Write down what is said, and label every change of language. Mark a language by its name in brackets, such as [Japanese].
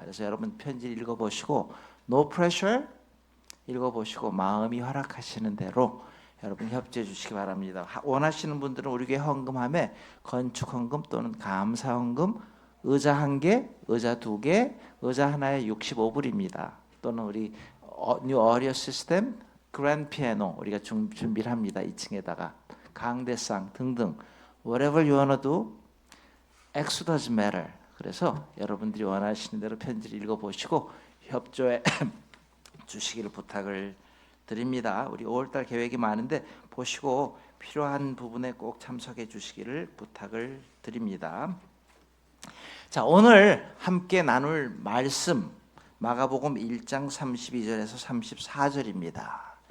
[Korean] 그래서 여러분 편지를 읽어보시고 [English] no pressure [Korean] 읽어보시고 마음이 허락하시는 대로 여러분 협조해 주시기 바랍니다. 원하시는 분들은 우리 교회 헌금함에 건축 헌금 또는 감사 헌금, 의자 1개, 의자 2개, 의자 하나에 65불입니다. 또는 우리 뉴 어리어 시스템, 그랜드 피아노 우리가 준비를 합니다. 2층에다가 강대상 등등 [English] whatever you wanna do, X doesn't matter. [Korean] 그래서 여러분들이 원하시는 대로 편지를 읽어보시고 협조해 주시기를 부탁을 드립니다. 우리 5월달 계획이 많은데 보시고 필요한 부분에 꼭 참석해 주시기를 부탁을 드립니다. 자, 오늘 함께 나눌 말씀 마가복음 1장 32절에서 34절입니다.